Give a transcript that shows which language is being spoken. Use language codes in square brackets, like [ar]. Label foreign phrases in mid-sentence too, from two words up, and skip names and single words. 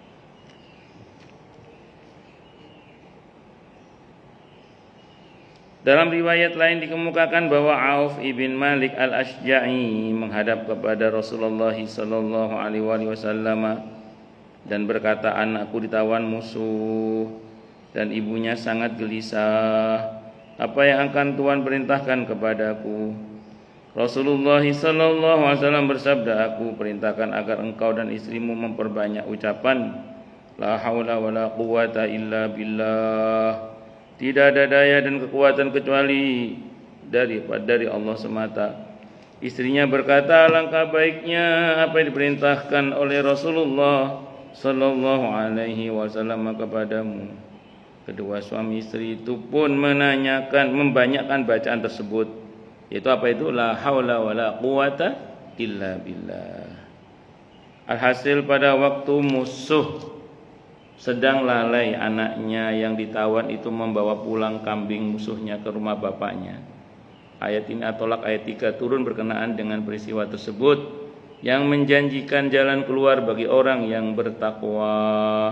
[id] Dalam riwayat lain dikemukakan bahwa Auf ibn Malik al-Ashja'i menghadap kepada Rasulullah [ar] صلى الله عليه وسلم [id] dan berkata, anakku ditawan musuh dan ibunya sangat gelisah. Apa yang akan Tuhan perintahkan kepadaku? Rasulullah [ar] صلى الله عليه وسلم [id] bersabda, aku perintahkan agar engkau dan istrimu memperbanyak ucapan [ar] لا حول ولا قوة إلا بالله. [id] Tidak ada daya dan kekuatan kecuali dari Allah semata. Istrinya berkata, alangkah baiknya apa yang diperintahkan oleh Rasulullah [ar] صلى الله عليه وسلم [id] kepadamu. Kedua suami istri itu pun membanyakkan bacaan tersebut, yaitu apa itu? [ar] لا حول ولا قوة إلا بالله. [id] Alhasil pada waktu musuh sedang lalai, anaknya yang ditawan itu membawa pulang kambing musuhnya ke rumah bapaknya. Ayat ini At-Tolak ayat 3 turun berkenaan dengan peristiwa tersebut yang menjanjikan jalan keluar bagi orang yang bertakwa.